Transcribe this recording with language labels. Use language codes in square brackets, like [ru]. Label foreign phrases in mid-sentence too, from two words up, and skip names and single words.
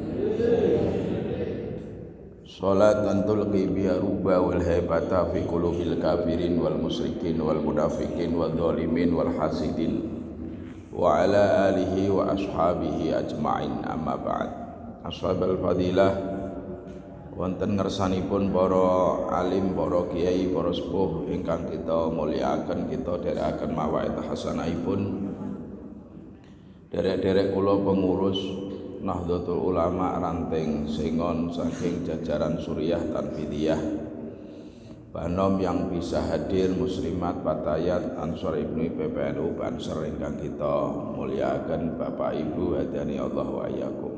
[ar] صلاة تلقي بها الرعب والهيبة في قلوب الكافرين والمشركين والمنافقين والظالمين والحاسدين وعلى آله وأصحابه أجمعين أما بعد. أصحاب الفضيلة, [jv] wonten ngersanipun para alim, para kiai, para sepuh ingkang kita mulyakaken, kita dherekaken mawaid hasanahipun. Derek-derek kula pengurus Nahdlatul Ulama ranting Sengon saking jajaran Suriah Tanfidiyah, Banom [id] yang bisa hadir, [jv] Muslimat, Patayat, Ansor Ibnu PPNU Banser ingkang kita mulyakaken, Bapak Ibu [ar] هداني الله وإياكم.